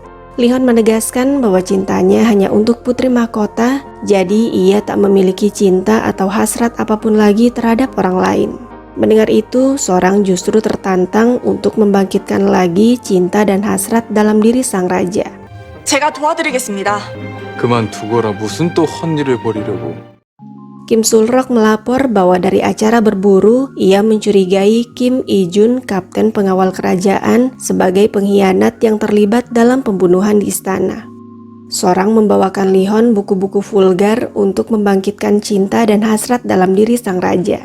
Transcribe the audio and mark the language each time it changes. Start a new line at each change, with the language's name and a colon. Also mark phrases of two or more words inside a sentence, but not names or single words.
Indonesian: Lihon menegaskan bahwa cintanya hanya untuk putri mahkota, jadi ia tak memiliki cinta atau hasrat apapun lagi terhadap orang lain. Mendengar itu, Sorang justru tertantang untuk membangkitkan lagi cinta dan hasrat dalam diri sang raja.
Korean: 제가 도와드리겠습니다. 그만 두거라. 무슨 또 헛일을 벌이려고.
Indonesian: Kim Sul-rok melapor bahwa dari acara berburu, ia mencurigai Kim I-jun, kapten pengawal kerajaan, sebagai pengkhianat yang terlibat dalam pembunuhan di istana. Sorang membawakan Lihon buku-buku vulgar untuk membangkitkan cinta dan hasrat dalam diri sang raja.